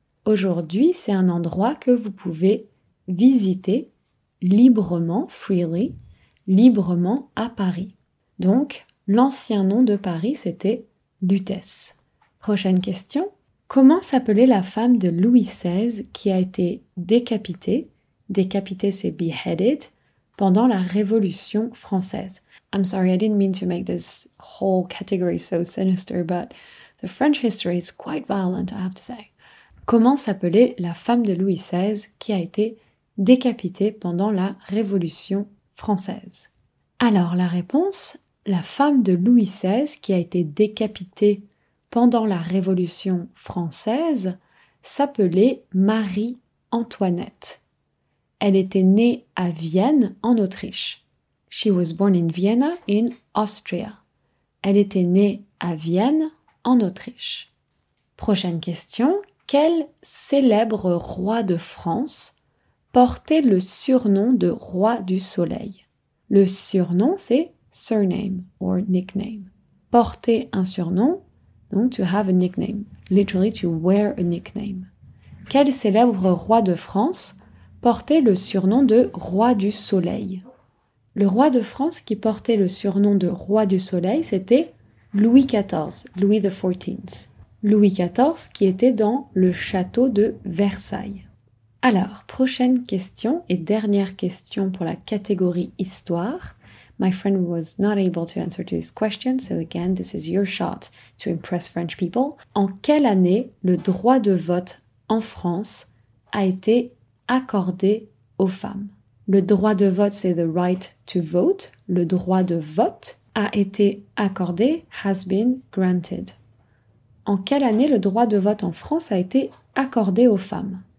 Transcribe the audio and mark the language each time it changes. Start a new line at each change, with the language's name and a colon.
French: Aujourd'hui, c'est un endroit que vous pouvez visiter librement, freely, librement à Paris. Donc, l'ancien nom de Paris, c'était Lutèce. Prochaine question. Comment s'appelait la femme de Louis XVI qui a été décapitée? Décapitée, c'est beheaded, pendant la Révolution française.
English: I'm sorry, I didn't mean to make this whole category so sinister, but the French history is quite violent, I have to say.
French: Comment s'appelait la femme de Louis XVI qui a été décapitée pendant la Révolution française? Alors, la réponse, la femme de Louis XVI qui a été décapitée pendant la Révolution française s'appelait Marie-Antoinette. Elle était née à Vienne, en Autriche.
English: She was born in Vienna, in Austria.
French: Elle était née à Vienne, en Autriche. Prochaine question. Quel célèbre roi de France portait le surnom de roi du soleil? Le surnom, c'est
English: surname or nickname.
French: Porter un surnom, donc
English: to have a nickname. Literally, to wear a nickname.
French: Quel célèbre roi de France portait le surnom de roi du soleil? Le roi de France qui portait le surnom de roi du soleil, c'était Louis XIV, Louis XIV. Louis XIV qui était dans le château de Versailles. Alors, prochaine question et dernière question pour la catégorie histoire.
English: My friend was not able to answer to this question, so again, this is your shot to impress French people.
French: En quelle année le droit de vote en France a été accordé aux femmes? Le droit de vote, c'est
English: the right to vote.
French: Le droit de vote a été accordé,
English: has been granted.
French: En quelle année le droit de vote en France a été accordé aux femmes?